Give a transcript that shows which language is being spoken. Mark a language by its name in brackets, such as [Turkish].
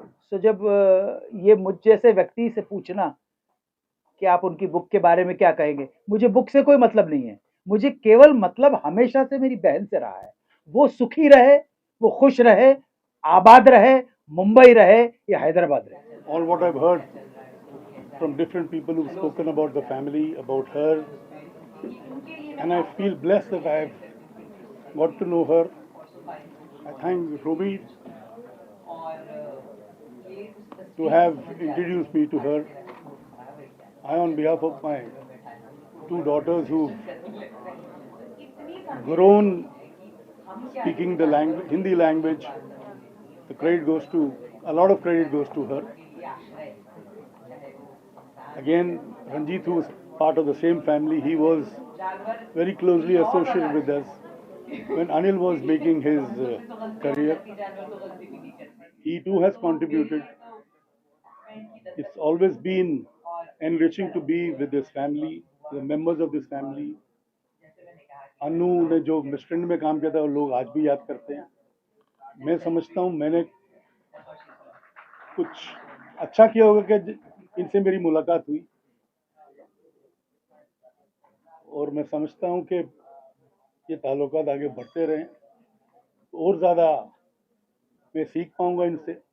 [Hindi] तो जब ये मुझ जैसे व्यक्ति से पूछना कि आप उनकी बुक के बारे में क्या कहेंगे, मुझे बुक से कोई मतलब नहीं है, मुझे केवल मतलब हमेशा से मेरी बहन से रहा है। वो सुखी रहे, वो खुश रहे, आबाद रहे, मुंबई रहे या हैदराबाद रहे। [English] All what I've heard from different people who've spoken about the family, about her, and I feel blessed that I've got to know her. I thank Ruby to have introduced me to her. I, on behalf of my two daughters who've grown speaking the language, Hindi language, a lot of credit goes to her. Again, Ranjit, who was part of the same family, he was very closely associated with us. When Anil was making his career, he too has contributed. It's always been enriching to be with this family, the members of this family. [Hindi] अनु ने जो मिस्ट्रेंड में काम किया था वो लोग आज भी याद करते हैं। मैं समझता हूँ मैंने कुछ अच्छा किया होगा कि इनसे मेरी मुलाकात हुई, और मैं समझता हूँ कि ये ताल्लुकात आगे बढ़ते रहें तो और ज़्यादा मैं सीख पाऊँगा इनसे।